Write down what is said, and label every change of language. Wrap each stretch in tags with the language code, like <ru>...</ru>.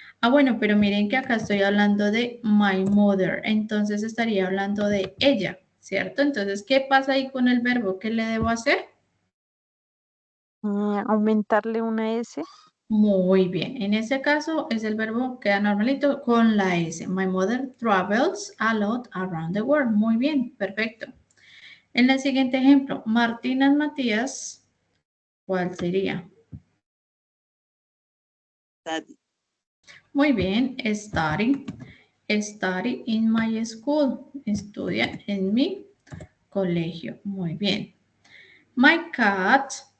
<es>Ah, bueno, pero miren que acá estoy hablando de</es> <en>my mother.</en> <es>Entonces estaría hablando de ella, ¿cierto? Entonces, ¿qué pasa ahí con el verbo? ¿Qué le debo hacer? Aumentarle una S. Muy bien. En este caso es el verbo queda normalito con la S.</es> <en>My mother travels a lot around the world.</en> <es>Muy bien, perfecto. En el siguiente ejemplo, Martina Matías, ¿cuál sería?</es> <en>Study.</en> <es>Muy bien,</es> <en>study. Study in my school.</en> <es>Estudia en mi colegio. Muy bien.</es> <en>My cat</en>